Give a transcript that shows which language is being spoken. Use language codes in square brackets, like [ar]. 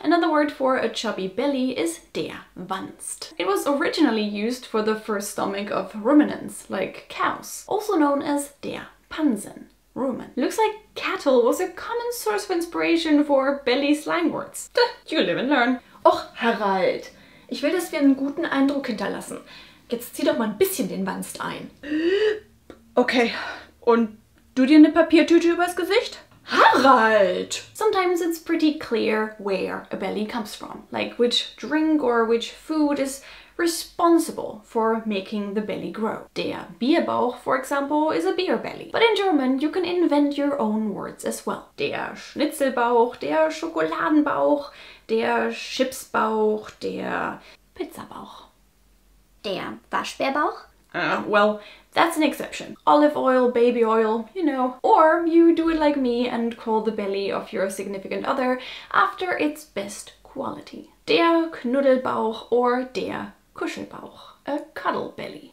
[en] Another word for a chubby belly is der Wanst. It was originally used for the first stomach of ruminants, like cows, also known as der Pansen, rumen. Looks like cattle was a common source of inspiration for belly slang words. You live and learn. [de] Och, Harald, ich will, dass wir einen guten Eindruck hinterlassen. Jetzt zieh doch mal ein bisschen den Wanst ein. Okay, und du dir eine Papiertüte übers Gesicht? Harald! [en] Sometimes it's pretty clear where a belly comes from, like which drink or which food is responsible for making the belly grow. Der Bierbauch, for example, is a beer belly. But in German, you can invent your own words as well. [de] Der Schnitzelbauch, der Schokoladenbauch, der Chipsbauch, der Pizzabauch. Der Waschbärbauch? [en] Well, that's an exception. Olive oil, baby oil, you know. Or you do it like me and call the belly of your significant other after its best quality. Der Knuddelbauch or der Kuschelbauch, a cuddle belly.